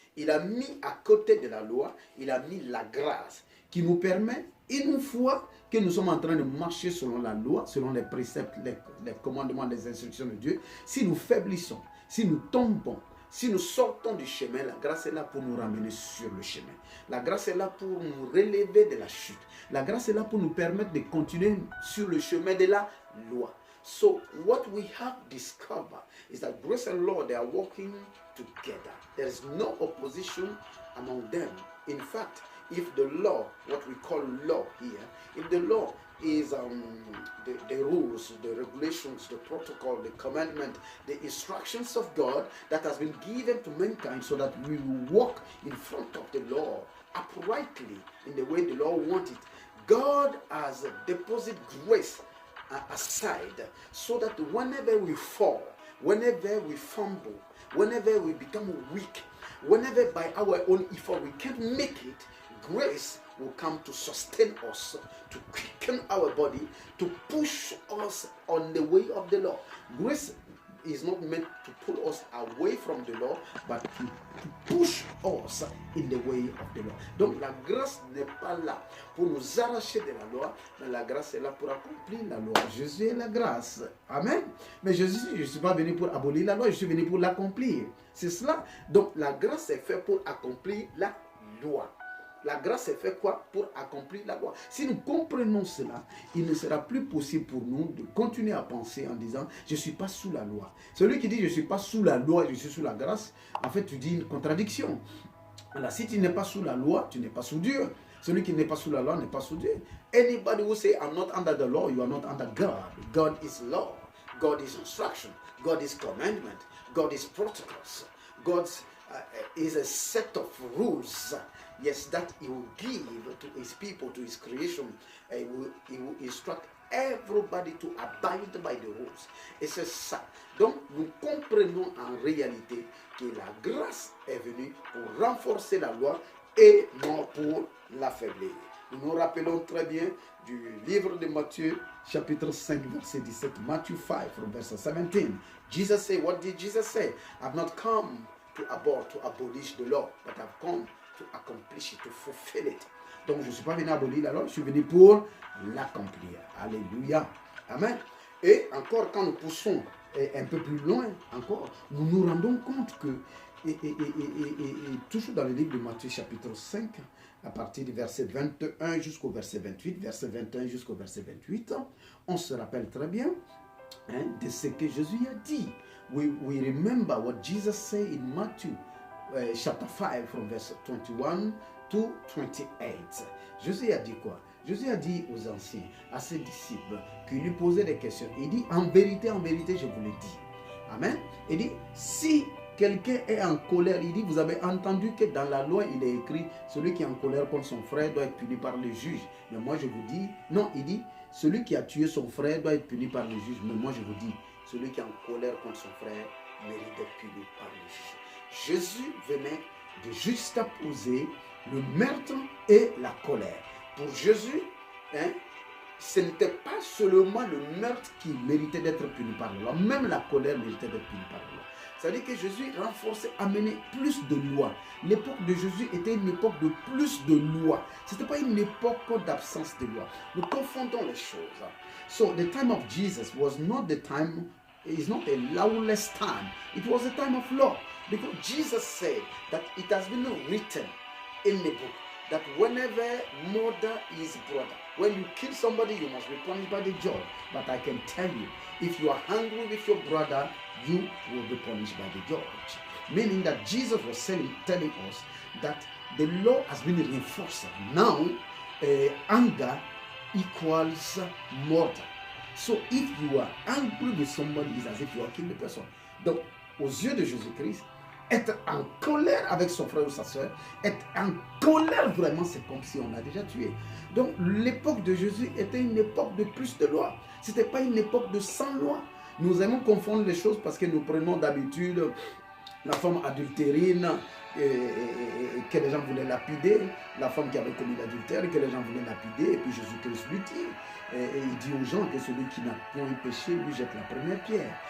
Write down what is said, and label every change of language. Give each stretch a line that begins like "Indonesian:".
French: il a mis à côté de la loi, il a mis la grâce qui nous permet, une fois que nous sommes en train de marcher selon la loi, selon les préceptes, les commandements, les instructions de Dieu, si nous faiblissons, si nous tombons, si nous sortons du chemin, la grâce est là pour nous ramener sur le chemin. La grâce est là pour nous relever de la chute. La grâce est là pour nous permettre de continuer sur le chemin de la loi.
English: So what we have discovered is that grace and law, they are working together. There is no opposition among them. In fact, if the law, what we call law here, if the law is the rules, the regulations, the protocol, the commandment, the instructions of God that has been given to mankind so that we will walk in front of the law uprightly in the way the law wants it. God has deposited grace aside so that whenever we fall, whenever we fumble, whenever we become weak, whenever by our own effort we can't make it, grace will come to sustain us, to quicken our body, to push us on the way of the law. Grace is not meant to pull us away from the law, but to push us in the way of the law.
French: Donc la grâce n'est pas là pour nous arracher de la loi, mais la grâce est là pour accomplir la loi. Jésus est la grâce. Amen. Mais Jésus, je ne suis pas venu pour abolir la loi, je suis venu pour l'accomplir. C'est cela. Donc la grâce est faite pour accomplir la loi. La grâce est faite quoi? Pour accomplir la loi. Si nous comprenons cela, il ne sera plus possible pour nous de continuer à penser en disant je ne suis pas sous la loi. Celui qui dit je ne suis pas sous la loi, je suis sous la grâce, en fait tu dis une contradiction. Alors si tu n'es pas sous la loi, tu n'es pas sous Dieu. Celui qui n'est pas sous la loi n'est pas sous Dieu.
English: Anybody who say I'm not under the law, you are not under God. God is law. God is instruction. God is commandment. God is protocols. God is a set of rules. Yes, that he will give to his people, to his creation. He will instruct everybody to abide by the rules.
French: Et c'est ça. Donc, nous comprenons en réalité que la grâce est venue pour renforcer la loi et non pour l'affaiblir. Nous nous rappelons très bien du livre de Matthieu, chapitre 5, verset 17.
English: Matthew 5, from verse 17. Jesus said, what did Jesus say? I've not come to abolish the law, but I've come to accomplish it, to fulfill it.
French: Donc je ne suis pas venu abolir la loi, je suis venu pour l'accomplir. Alléluia. Amen. Et encore quand nous poussons un peu plus loin, encore, nous nous rendons compte que, et toujours dans le livre de Matthieu chapitre 5, à partir du verset 21 jusqu'au verset 28, verset 21 jusqu'au verset 28, on se rappelle très bien de ce que Jésus a dit.
English: We remember what Jesus said in Matthew chapter 5 from verse 21 to 28.
French: Jésus a dit quoi? Jésus a dit aux anciens, à ses disciples, qui lui posaient des questions. Il dit, en vérité, je vous le dis. Amen. Il dit, si quelqu'un est en colère, il dit, vous avez entendu que dans la loi, il est écrit, celui qui est en colère contre son frère doit être puni par le juge. Mais moi, je vous dis, non, il dit, celui qui a tué son frère doit être puni par le juge. Mais moi, je vous dis, celui qui est en colère contre son frère mérite d'être puni par le juge. Jésus venait de juxtaposer le meurtre et la colère. Pour Jésus, ce n'était pas seulement le meurtre qui méritait d'être puni par la loi, même la colère méritait d'être punie par la loi. C'est-à-dire que Jésus renforçait, amenait plus de lois. L'époque de Jésus était une époque de plus de lois. Ce n'était pas une époque d'absence de lois. Nous confondons les choses.
English: So the time of Jesus was not the time, it's not a lawless time. It was a time of law. Because Jesus said that it has been written in the book that whenever murder is brother, when you kill somebody, you must be punished by the judge. But I can tell you, if you are angry with your brother, you will be punished by the judge. Meaning that Jesus was telling us that the law has been reinforced. Now, anger equals murder. So if you are angry with somebody, it's as if you are killing the person.
French: Donc, aux yeux de Jésus-Christ, être en colère avec son frère ou sa soeur, être en colère vraiment, c'est comme si on a déjà tué. Donc l'époque de Jésus était une époque de plus de loi. Ce n'était pas une époque de sans loi. Nous aimons confondre les choses parce que nous prenons d'habitude la femme adultérine que les gens voulaient lapider, la femme qui avait commis l'adultère que les gens voulaient lapider, et puis Jésus-Christ lui dit, et il dit aux gens que celui qui n'a point péché, lui jette la première pierre.